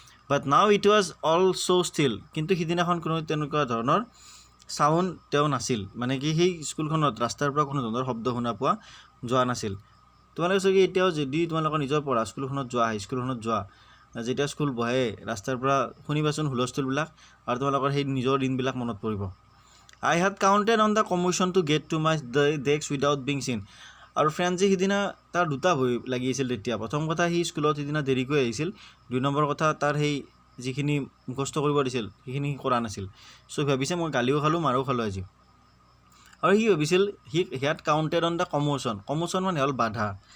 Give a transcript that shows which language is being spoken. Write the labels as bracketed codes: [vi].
[en] but now it was all so' still, [as] কিন্তু সিদিনাখন কোনো তেনেকুৱা ধৰণৰ চাউণ্ড তেওঁ নাছিল, মানে কি সেই স্কুলখনত ৰাস্তাৰ পৰা কোনো ধৰণৰ শব্দ শুনা পোৱা যোৱা নাছিল। তোমালোকে চাগে এতিয়াও যদি তোমালোকৰ নিজৰ পঢ়া স্কুলখনত যোৱা, হাইস্কুলখনত যোৱা, যেতিয়া স্কুল বহে ৰাস্তাৰ পৰা শুনিবাচোন হুলস্থুলবিলাক, আৰু তোমালোকৰ সেই নিজৰ দিনবিলাক মনত পৰিব। [en] I had counted on the commotion to get to my desk without being seen. [as] আৰু ফ্ৰেণ্ডছে সিদিনা তাৰ দুটা ভয় লাগি আছিল তেতিয়া। প্ৰথম কথা, সি স্কুলত সিদিনা দেৰিকৈ আহিছিল। 2 নম্বৰ কথা, তাৰ সেই যিখিনি মুখস্থ কৰিব দিছিল সেইখিনি কৰা নাছিল। চ' ভাবিছে মই গালিও খালোঁ মাৰো খালোঁ আজি। আৰু সি ভাবিছিল [en] he had counted on the commotion [as] মানে হ'ল বাধা।